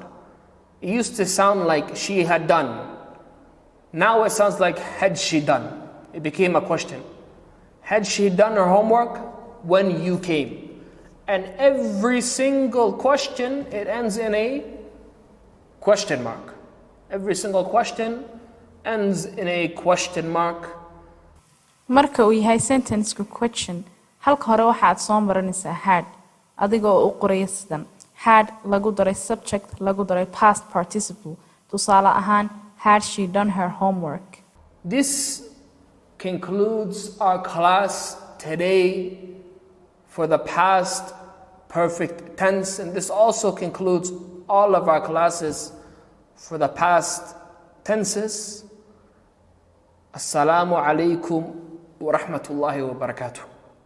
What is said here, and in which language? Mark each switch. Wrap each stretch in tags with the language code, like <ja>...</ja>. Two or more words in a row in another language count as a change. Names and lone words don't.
<en>It used to sound like she had done. Now it sounds like had she done. It became a question. Had she done her homework when you came? And every single question, it ends in a question mark. Every single question ends in a question mark.</en> <so>Marka uu yahay sentence-ku question, halka hore waxaad soo marinaysaa had, adigoo u qoraya sidan. Had lagu daray subject lagu daray</so> <en>past participle.</en> <so>Tusaale ahaan,</so> <en>had she done her homework? This concludes our class today for the past perfect tense, and this also concludes all of our classes for the past tenses.</en> <ar>السلام عليكم ورحمة الله وبركاته.</ar>